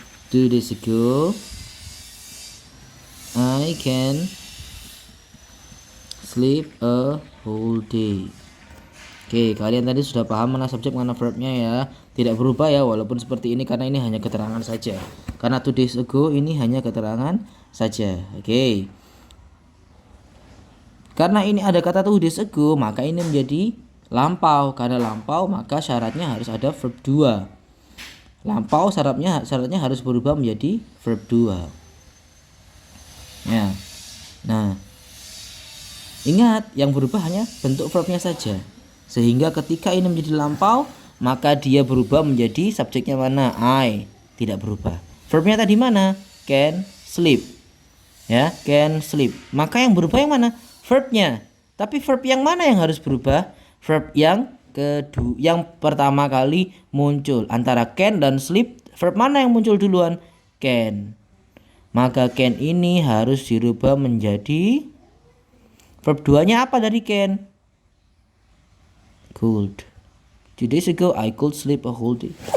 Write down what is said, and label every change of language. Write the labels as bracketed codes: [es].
[en] 2 days ago I can sleep a whole day. [id] Oke, kalian tadi sudah paham mana subjek mana verbnya ya. Tidak berubah ya walaupun seperti ini, karena ini hanya keterangan saja. Karena [en] 2 days ago [id] ini hanya keterangan saja. Oke. Karena ini ada kata [en] 2 days ago, [id] maka ini menjadi lampau. Karena lampau, maka syaratnya harus ada verb 2. Lampau syaratnya harus berubah menjadi verb 2. Ya. Nah, ingat yang berubah hanya bentuk verbnya saja. Sehingga ketika ini menjadi lampau, maka dia berubah menjadi subjeknya mana? I. Tidak berubah. Verbnya tadi mana? Can, sleep. Ya, can, sleep. Maka yang berubah yang mana? Verbnya. Tapi verb yang mana yang harus berubah? Verb yang yang pertama kali muncul. Antara can dan sleep, verb mana yang muncul duluan? Can. Maka can ini harus dirubah menjadi verb 2-nya apa dari can? [en] Could. 2 days ago I could sleep a whole day.